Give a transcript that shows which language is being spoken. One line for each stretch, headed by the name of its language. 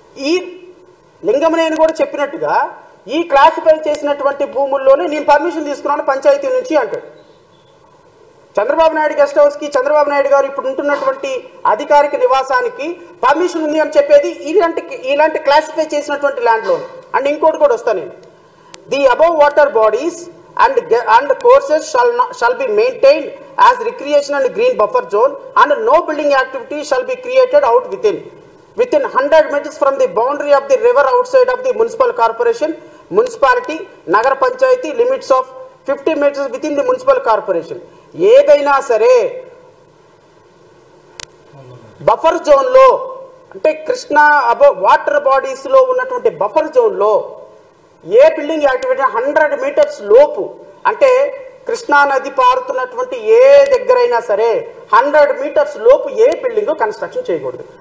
Telugu: ఈ లింగమనేని కూడా చెప్పినట్టుగా ఈ క్లాసిఫై చేసినటువంటి భూముల్లోనే నేను పర్మిషన్ తీసుకున్నాను పంచాయతీ నుంచి అంటాడు. చంద్రబాబు నాయుడు గెస్ట్ హౌస్కి చంద్రబాబు నాయుడు గారు ఇప్పుడు ఉంటున్నటువంటి అధికారిక నివాసానికి పర్మిషన్ ఉంది అని చెప్పేది ఇలాంటి క్లాసిఫై చేసినటువంటి ల్యాండ్లో. అండ్ ఇంకోటి కూడా వస్తాను నేను.
English: The above water bodies and courses shall be maintained as recreation and green buffer zone, and no building activity shall be created out within 100 meters from the boundary of the river outside of the municipal corporation, municipality, nagar panchayati limits of 50 meters within the municipal corporation.
Telugu: ఏదైనా సరే buffer zone లో అంటే Krishna water bodies లో ఉన్నటువంటి buffer zone లో ఏ building activity 100 metres లోపు అంటే కృష్ణా నది పారుతున్నటువంటి ఏ దగ్గరైనా సరే 100 మీటర్స్ లోపు ఏ బిల్డింగ్ కన్స్ట్రక్షన్ చేయకూడదు.